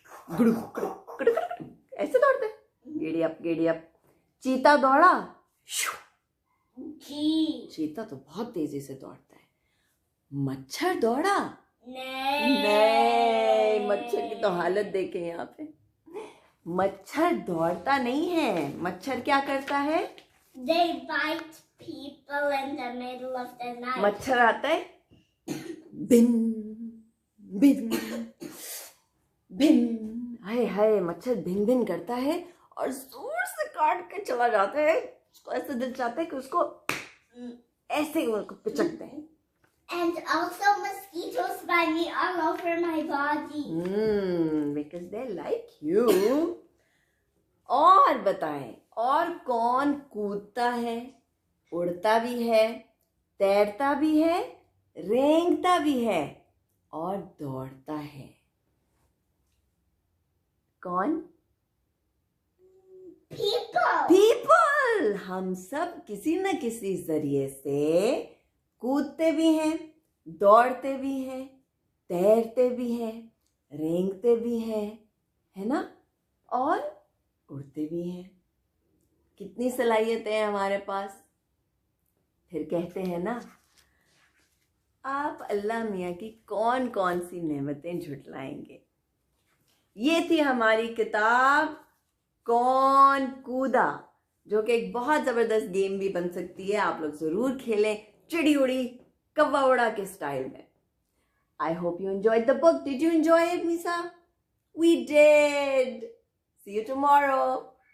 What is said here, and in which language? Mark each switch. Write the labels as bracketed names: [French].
[Hindi] गुड़ु गुड़ु गुड़ु गुड़ु, ऐसे दौड़ता है। गेड़ी अप। चीता दौड़ा। जी चीता तो बहुत तेजी से दौड़ता है। मच्छर दौड़ा। नहीं, मच्छर की तो हालत देखें यहाँ पे। मच्छर दौड़ता नहीं है। मच्छर क्या करता है? [English] They bite people in the middle of the night. [Hindi] मच्छर आता है, बिन बिन बिन, हाय हाय, मच्छर भिन भिन करता है और जोर से काट के चला जाता है। उसको ऐसे दिल चाहता है कि उसको ऐसे पिचकते हैं। [English] And also mosquitoes bite me all over my body. Because they like you. [Hindi] और बताएं, और कौन कूदता है, उड़ता भी है, तैरता भी है, रेंगता भी है और दौड़ता है? कौन? [English] People. [Hindi] हम सब किसी न किसी जरिए से कूदते भी हैं, दौड़ते भी हैं, तैरते भी हैं, रेंगते भी हैं, है ना? और उड़ते भी हैं। कितनी सलाहियतें हैं हमारे पास। फिर कहते हैं ना, आप अल्लाह मियाँ की कौन कौन सी नेमतें झुटलाएंगे। ये थी हमारी किताब कौन कूदा, जो कि एक बहुत ज़बरदस्त गेम भी बन सकती है। आप लोग ज़रूर खेलें, चिड़ी उड़ी कव्वा उड़ा के स्टाइल में। [English] I hope you enjoyed the book. Did you enjoy it, Misa? We did. See you tomorrow.